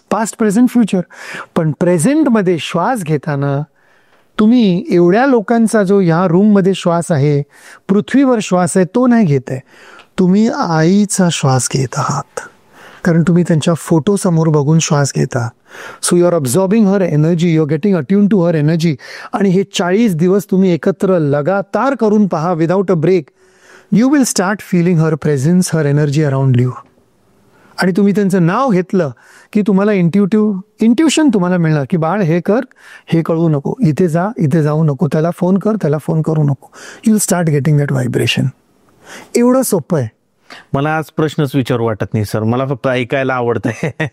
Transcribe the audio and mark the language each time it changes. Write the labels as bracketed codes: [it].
[en] Past, present, future. [mr] पण प्रेझेंटमध्ये श्वास घेताना तुम्ही एवढ्या लोकांचा जो ह्या रूममध्ये श्वास आहे, पृथ्वीवर श्वास आहे, तो नाही घेत आहे. तुम्ही आईचा श्वास घेत आहात, कारण तुम्ही त्यांच्या फोटो समोर बघून श्वास घेता. [en] So you are absorbing her energy, you are getting attune to her energy. [mr] आणि हे 40 दिवस तुम्ही एकत्र लगातार करून पहा, [en] Without a break. You will start feeling her presence, her energy around you. [mr] आणि तुम्ही त्यांचं नाव घेतलं की तुम्हाला इंट्युशन तुम्हाला मिळणार की बाळ हे कर, हे कळू नको, इथे जा, इथे जाऊ नको, त्याला फोन कर, त्याला फोन करू नको. [en] You will start getting that vibration. [mr] एवढं सोपं आहे. मला आज प्रश्नच विचारू वाटत नाही सर, मला फक्त ऐकायला आवडतंय.